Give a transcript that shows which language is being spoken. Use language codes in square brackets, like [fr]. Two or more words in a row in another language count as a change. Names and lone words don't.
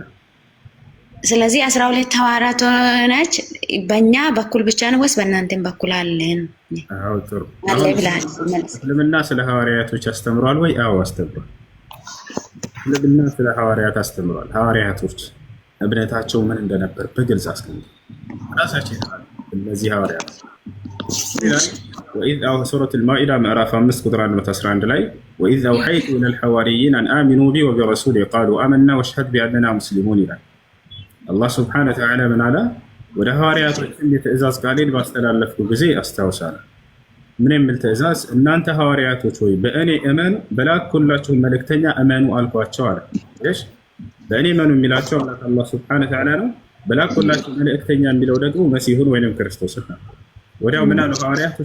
[am] ስለዚህ 12 ሐዋርያት ነች። በእኛ በኩል ብቻ ነው ወይስ በእናንተም በኩል አለን? አዎ ጥሩ። እስልምና ስለ ሐዋርያቶች አስተምሯል ወይ? አዎ አስተምሯል። እስልምና ስለ ሐዋርያት አስተምሯል። ሐዋርያቶች እምነታቸው ምን እንደነበር በግልጽ አስቀምጧል። ራሳቸው ይላሉ እነዚህ ሐዋርያት [ar] وإذ سورة المائدة مئراف [am] 5 ቁጥር 111 ላይ [ar] وإذ أوحيت إلى الحواريين أن آمنوا بي وبرسولي قالوا آمنا واشهد بأننا مسلمون [am] ይላል። አላህ [ar] سبحانه وتعالى [am] ምን አለ? ወደ ሐዋርያቶች የትእዛዝ ቃሌን ባስተላለፍኩ ጊዜ አስታውሳለሁ። ምን የሚል ትእዛዝ? እናንተ ሐዋርያቶች ሆይ በእኔ እመኑ፣ በላኩላችሁ መልእክተኛ እመኑ አልኳቸው አለ። እሺ በእኔ እመኑ የሚላቸው አላህ [ar] سبحانه وتعالى [am] ነው። በላኩላችሁ መልእክተኛ የሚለው ደግሞ መሲሁን ወይንም ክርስቶስን ነው። ወዲያው ምን አሉ ሐዋርያቶች?